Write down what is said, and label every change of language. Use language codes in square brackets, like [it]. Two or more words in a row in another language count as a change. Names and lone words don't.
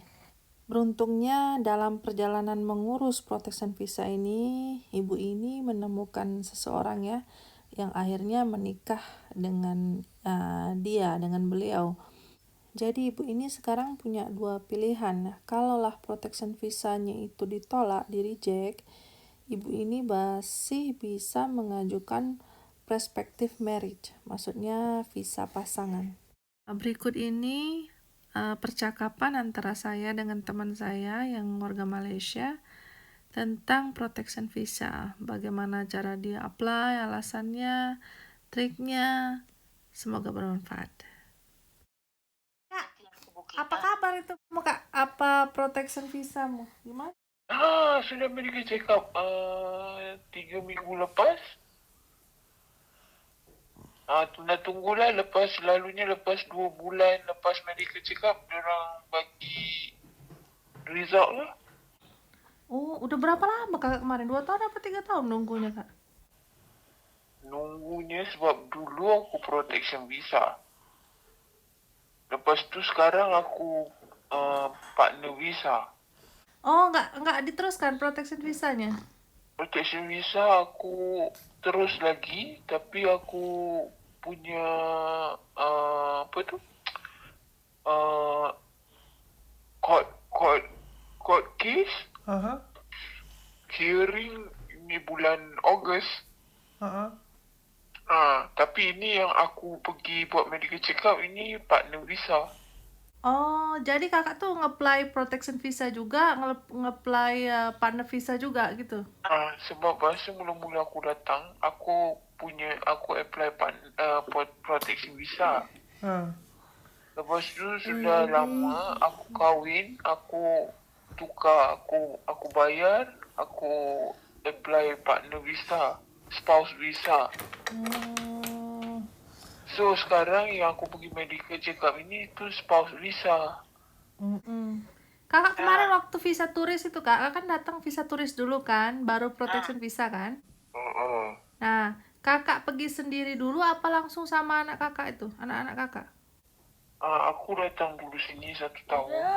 [id] Beruntungnya dalam perjalanan mengurus protection visa ini, ibu ini menemukan seseorang ya yang akhirnya menikah dengan dengan beliau. Jadi ibu ini sekarang punya dua pilihan. Kalaulah protection visanya itu ditolak, di-reject, ibu ini masih bisa mengajukan [en] prospective marriage, [id] maksudnya visa pasangan. Berikut ini percakapan antara saya dengan teman saya yang warga Malaysia tentang protection visa, bagaimana cara dia apply, alasannya, triknya. Semoga bermanfaat. Kak, apa kabar itu Kak? Apa protection visamu? Gimana? [ms] Sudah [en] medical check up [ms] 3 minggu lepas. Tunggulah selalunya lepas 2 bulan lepas [en] medical check up [ms] diorang bagi result lah. [id] Oh, udah berapa lama Kak kemarin? 2 tahun apa 3 tahun nunggunya Kak? [ms] Nunggunya sebab dulu aku protection visa. Lepas tu sekarang aku partner visa. [id] Oh, nggak diteruskan protection visanya? [ms] Protection visa aku terus lagi, tapi aku punya [en] court case hearing [ms] ini bulan Ogos. Tapi ini yang aku pergi buat [en] medical check up [ms] ini partner visa. [id] Oh, jadi kakak tuh nge-apply protection visa juga, nge-apply partner visa juga gitu? [ms] Sebab masa mula-mula aku datang, aku apply protection visa. Lepas tu sudah lama aku kahwin, aku tukar, aku bayar, aku apply partner visa, spouse visa. So sekarang yang aku pergi [en] medical check up [ms] ini tu spouse visa. [id] Kakak kemarin waktu visa turis itu kakak kan datang visa turis dulu kan, baru protection visa kan? Nah, kakak pergi sendiri dulu apa langsung sama anak kakak itu, anak-anak kakak? [ms] Aku datang dulu sini 1 tahun.